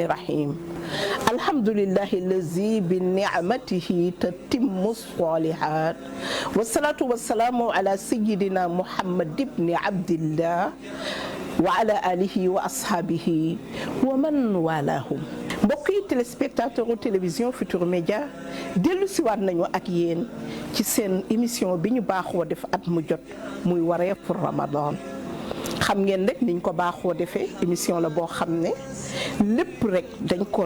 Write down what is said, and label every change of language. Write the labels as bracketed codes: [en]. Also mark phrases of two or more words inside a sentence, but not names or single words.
[ar] الرحيم الحمد لله الذي بنعمته تتم الصالحات والصلاة والسلام على سيدنا محمد بن عبد الله وعلى آله وأصحابه ومن والاهم [wo] mbokk yi téléspectateur télévision Futur Média dellu siwaat nañu ak yéen ci seen émission bi ñu baaxoo def at mu jot muy wareefu Ramadan xam ngeen rek niñ ko baaxoo defee émission la boo xam ne lépp rek dañ koo